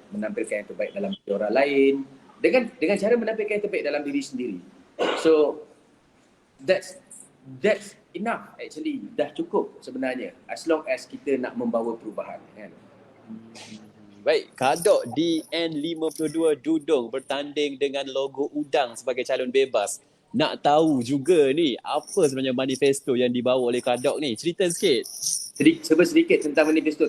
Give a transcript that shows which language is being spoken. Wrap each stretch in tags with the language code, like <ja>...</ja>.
<ms>Menampilkan yang terbaik dalam diri orang lain. Dengan cara menampilkan yang terbaik dalam diri sendiri.</ms> <en>So that's enough actually.</en> <ms>Dah cukup sebenarnya.</ms> <en>As long as</en> <ms>kita nak membawa perubahan kan. Baik, Kak Dok di N52 Dudung bertanding dengan logo udang sebagai calon bebas. Nak tahu juga ni apa sebenarnya manifesto yang dibawa oleh Kak Dok ni? Cerita sikit. Sedikit tentang manifesto.</ms>